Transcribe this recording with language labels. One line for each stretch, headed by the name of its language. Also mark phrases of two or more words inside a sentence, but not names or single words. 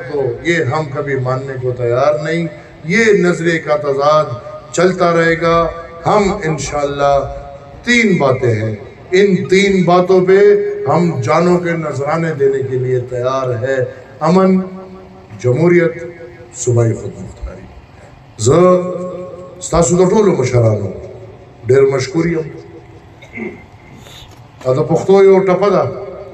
Urdu: تو یہ ہم کبھی ماننے کو تیار نہیں. یہ نظریے کا تضاد چلتا رہے گا. ہم انشاءاللہ 3 باتیں ہیں، ان 3 باتوں پہ ہم جانوں کے نذرانے دینے کے لیے تیار ہے. امن، جمہوریت، صوبائی خود مختاری.
Pashto: ستاسو د ټولو مشرانو ډېر مشکور یم. دا د پښتو یو ټپه ده